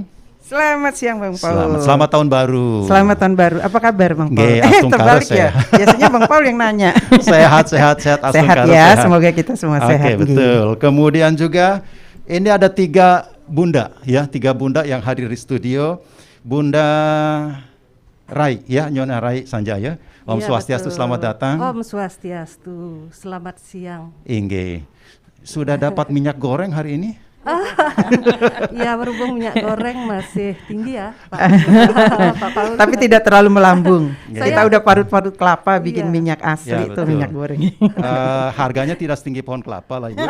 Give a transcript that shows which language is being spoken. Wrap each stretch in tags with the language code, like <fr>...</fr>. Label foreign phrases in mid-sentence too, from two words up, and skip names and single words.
<id>Selamat siang Bang Paul. Selamat tahun baru. Selamat tahun baru. Apa kabar Bang Paul? Terbalik ya. Biasanya Bang Paul yang nanya. Sehat. Sehat ya. Sehat. Semoga kita semua sehat. Oke, betul. Kemudian juga ini ada 3 bunda ya, 3 bunda yang hadir di studio. Bunda Rai ya, Nyonya Rai Sanjaya.</id> <ban>Om Swastiastu,</ban> <id>selamat datang.</id> <ban>Om Swastiastu,</ban> <id>selamat siang. Inge. Sudah dapat minyak goreng hari ini? Ya, berhubung minyak goreng masih tinggi ya, Pak. Pak Paul. Tapi tidak terlalu melambung. Kita udah parut-parut kelapa bikin minyak asli ya, itu minyak goreng. Harganya tidak setinggi pohon kelapa lah Ibu.</id>